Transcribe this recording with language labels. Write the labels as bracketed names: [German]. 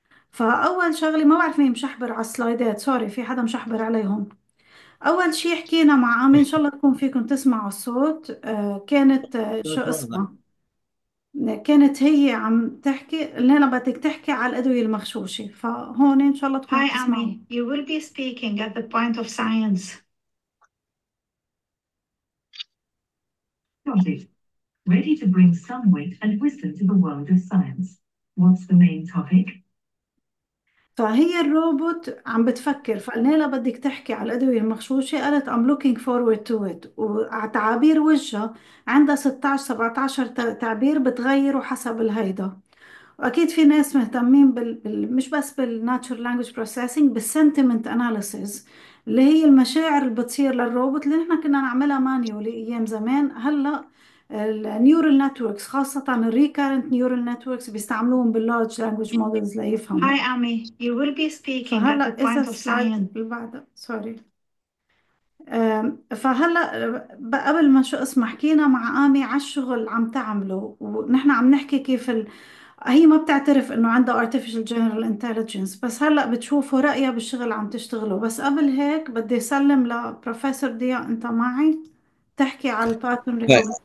[Arabic] فأول شغلة، ما بعرف مين مشحبر على السلايدات، سوري في حدا مشحبر عليهم. أول شي حكينا مع آمي، إن شاء الله تكون فيكم تسمعوا الصوت. كانت شو اسمها، كانت هي عم تحكي لنا بدك تحكي على الأدوية المغشوشة، فهون إن شاء الله تكونوا تسمعوا. [English] Hi Ami, you will be speaking at the point of science. Got it. Ready to bring some wit and wisdom to the world of science. What's the main topic? [Arabic] فهي الروبوت عم بتفكر، فقلنا لها بدك تحكي على الأدوية المغشوشة، قالت [English] I'm looking forward to it. [Arabic] وتعابير وجهها عندها 16-17 تعبير بتغيروا حسب الهيدا. واكيد في ناس مهتمين مش بس بالناتشورال لانجويج بروسيسنج، بالسنتمنت اناليسيز، اللي هي المشاعر اللي بتصير للروبوت اللي نحن كنا نعملها مانيولي ايام زمان. هلا النيورال نتوركس، خاصة الريكارنت نيورال نتوركس، بيستعملوهم باللارج لانجويج مودلز ليفهموا. [English] Hi Ami, you will be speaking at the point of science. [Arabic] اللي بعدها سوري. فهلا قبل ما شو اسمه حكينا مع آمي على الشغل اللي عم تعمله، ونحن عم نحكي كيف هي ما بتعترف انه عندها artificial general intelligence، بس هلا بتشوفوا رأيها بالشغل اللي عم تشتغله. بس قبل هيك بدي اسلم لبروفيسور ضياء، انت معي تحكي على الباترن ريكوجنيشن.